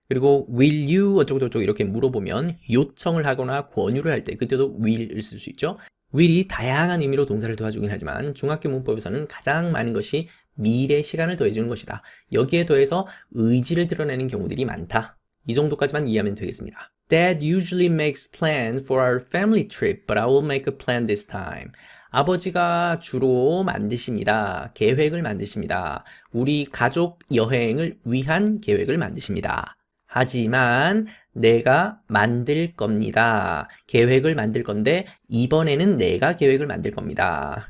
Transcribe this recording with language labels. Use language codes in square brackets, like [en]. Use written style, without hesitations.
[ko] 그리고 will you 어쩌고저쩌고 이렇게 물어보면 요청을 하거나 권유를 할 때 그때도 will을 쓸 수 있죠. will이 다양한 의미로 동사를 도와주긴 하지만 중학교 문법에서는 가장 많은 것이 미래 시간을 더해주는 것이다. 여기에 더해서 의지를 드러내는 경우들이 많다. 이 정도까지만 이해하면 되겠습니다. [en] Dad usually makes plans for our family trip, but I will make a plan this time. [ko] 아버지가 주로 만드십니다. 계획을 만드십니다. 우리 가족 여행을 위한 계획을 만드십니다. 하지만 내가 만들 겁니다. 계획을 만들 건데 이번에는 내가 계획을 만들 겁니다.